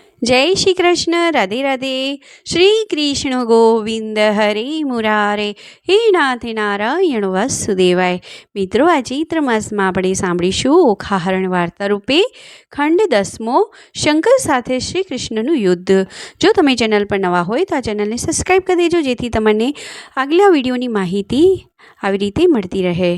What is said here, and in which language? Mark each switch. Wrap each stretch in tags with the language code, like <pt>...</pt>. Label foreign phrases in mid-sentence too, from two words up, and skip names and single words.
<hi>जय श्री कृष्ण। राधे राधे।</hi> <sa>श्री कृष्ण गोविंद हरे मुरारे, हे नाथ नारायण वासुदेवाय।</sa> <gu>મિત્રો, આ ચૈત્ર માસમાં આપણે સાંભળીશું ઓખાહરણ વાર્તા રૂપે ખંડ 10મો, શંકર સાથે શ્રી કૃષ્ણનું યુદ્ધ. જો તમે ચેનલ પર નવા હોય તો આ ચેનલને સબસ્ક્રાઈબ કરી દેજો, જેથી તમને આગલા વિડીયોની માહિતી આવી રીતે મળતી રહે.</gu>